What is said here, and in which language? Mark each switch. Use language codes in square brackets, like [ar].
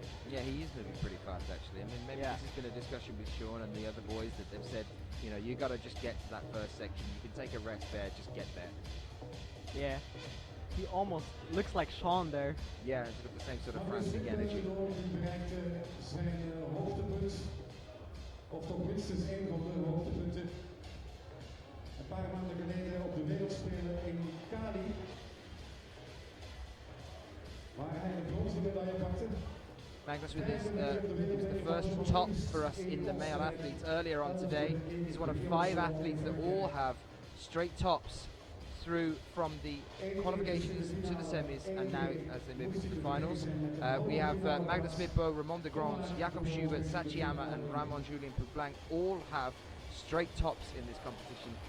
[en] Yeah, he is moving pretty fast actually. I mean, maybe Yeah. this has been a discussion with Sean and the other boys that they've said, you know, you got to just get to that first section. You can take a rest there, just get there. Yeah, he almost looks like Sean there. Yeah, it's got the same sort of frantic energy. [nl] Die bereikte zijn hoogtepunt. Of toch minstens één van de hoogtepunten. een paar maanden geleden op de Wereldspelen in Cali, waar hij de bronzen pakte. [en] Magnus with his, it was the first top for us in the male athletes earlier on today. He's one of 5 athletes that all have straight tops through from the qualifications to the semis and now as they move into the finals. We have Magnus Midbo, Ramon de Grange, Jakob Schubert, Sachiyama and Ramon Julien Poublanc all have straight tops in this competition.